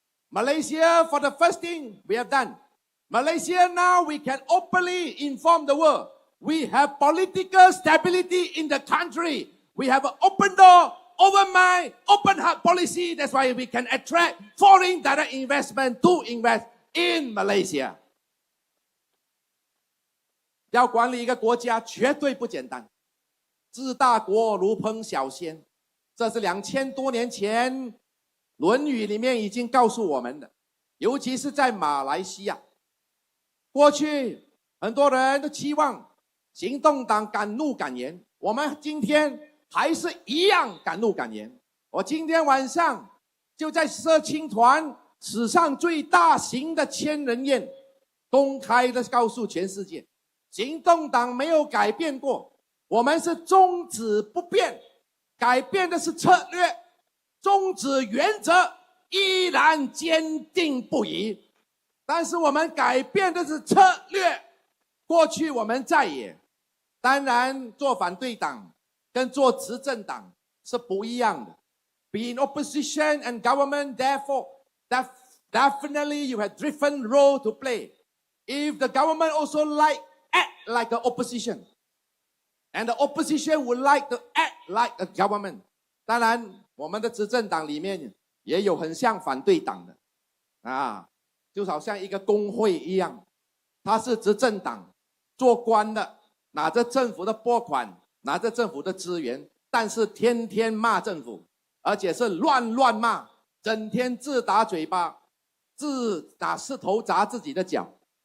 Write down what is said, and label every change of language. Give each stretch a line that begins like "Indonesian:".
English: Malaysia, for the first thing we have done, Malaysia now we can openly inform the world. We have political stability in the country. We have an open door, open mind, open heart policy. That's why we can attract foreign direct investment to invest in Malaysia.
Chinese: 要管理一个国家绝对不简单，治大国如烹小鲜，这是2000多年前《论语》里面已经告诉我们的，尤其是在马来西亚。过去很多人都期望行动党敢怒敢言，我们今天还是一样敢怒敢言。我今天晚上就在社青团史上最大型的千人宴，公开的告诉全世界，行动党没有改变过，我们是宗旨不变，改变的是策略，宗旨原则依然坚定不移。但是我们改变的是策略，过去我们在野，当然做反对党跟做执政党是不一样的。
English: Be in opposition and government, therefore, definitely you have different role to play. If the government also act like an opposition, and the opposition would like to act like a government.
Chinese: 当然，我们的执政党里面也有很像反对党的，就好像一个工会一样，他是执政党做官的，拿着政府的拨款，拿着政府的资源，但是天天骂政府，而且是乱骂，整天自打嘴巴，自打石头砸自己的脚。